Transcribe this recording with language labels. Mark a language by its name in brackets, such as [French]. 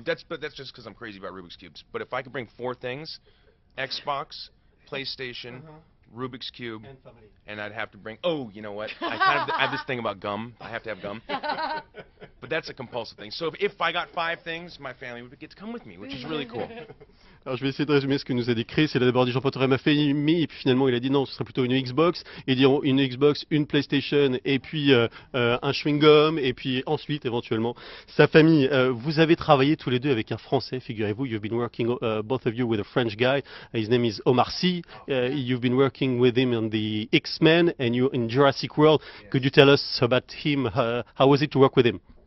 [English] That's just because I'm crazy about Rubik's Cubes. But if I could bring four things, Xbox, PlayStation, Rubik's Cube, and I'd have to bring, you know what? I have this thing about gum. I have to have gum. But that's a compulsive thing. So if I got five things, my family would get to come with me, which is really cool. [French] Alors je vais essayer de résumer ce que nous a dit Chris. Il a d'abord dit j'emporterai ma famille, et puis finalement il a dit non, ce serait plutôt une Xbox. Et dit une Xbox, une PlayStation, et puis un chewing-gum, et puis ensuite éventuellement sa famille. Vous avez travaillé tous les deux avec un Français, figurez-vous. [English] You've been working, both of you, with a French guy. His name is Omar Sy. You've been working with him on the X-Men and you in Jurassic World. Yes. Could you tell us about him? How was it to work with him?